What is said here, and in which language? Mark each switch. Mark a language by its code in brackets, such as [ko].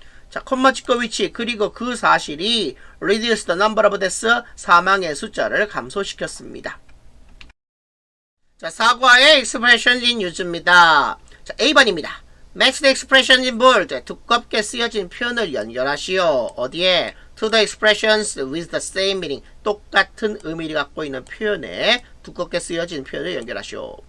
[ko] 자, 콤마 찍고 위치, 그리고 그 사실이 [en] reduce the number of deaths, [ko] 사망의 숫자를 감소시켰습니다. 자, 사과의 [en] expressions in use [ko] 입니다. 자, A번입니다. [en] Match the expressions in bold. [ko] 두껍게 쓰여진 표현을 연결하시오. 어디에? [en] To the expressions with the same meaning. [ko] 똑같은 의미를 갖고 있는 표현에 두껍게 쓰여진 표현을 연결하시오.